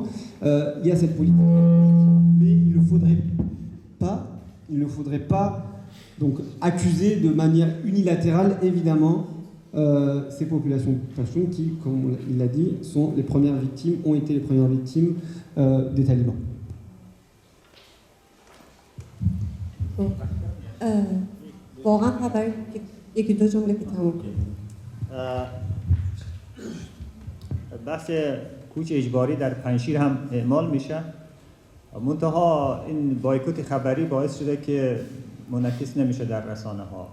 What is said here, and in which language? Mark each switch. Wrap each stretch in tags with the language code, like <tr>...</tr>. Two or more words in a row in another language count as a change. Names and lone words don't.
<fr>Il y a cette politique, mais il ne faudrait pas donc accuser de manière unilatérale évidemment ces populations pashtunes qui, comme il l'a dit, ont été les premières victimes des talibans.</fr> <fa>واقعا خبر یکی دو جمله که تموم کنیم. بحث کوچ اجباری در پنشیر هم اعمال میشه. منتها این بایکوت خبری باعث شده که منعکس نمیشه در رسانه ها.</fa>